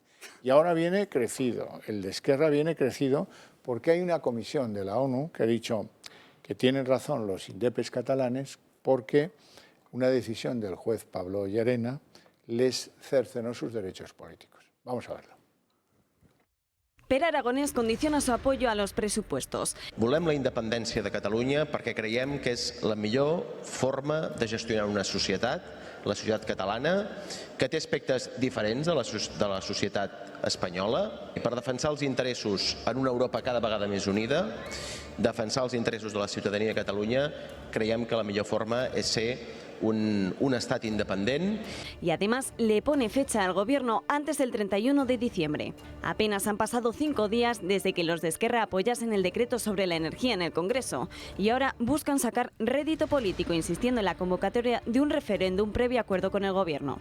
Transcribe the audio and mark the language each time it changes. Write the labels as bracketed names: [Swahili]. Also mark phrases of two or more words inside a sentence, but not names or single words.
[Spanish] Y ahora viene crecido, el de Esquerra viene crecido porque hay una comisión de la ONU que ha dicho que tienen razón los indepes catalanes porque una decisión del juez Pablo Llarena les cercenó sus derechos políticos. Vamos a verlo. Pere Aragonès condiciona su apoyo a los pressupostos. [Catalan] Volem la independència de Catalunya perquè creiem que és la millor forma de gestionar una societat, la societat catalana, que té aspectes diferents de la societat espanyola. I per defensar els interessos en una Europa cada vegada més unida, defensar els interessos de la ciutadania de Catalunya, creiem que la millor forma és ser un estat independent. [Spanish] Y además le pone fecha al gobierno antes del 31 de diciembre. Apenas han pasado 5 días desde que los de Esquerra apoyasen el decreto sobre la energía en el Congreso y ahora buscan sacar rédito político insistiendo en la convocatoria de un referéndum previo acuerdo con el gobierno.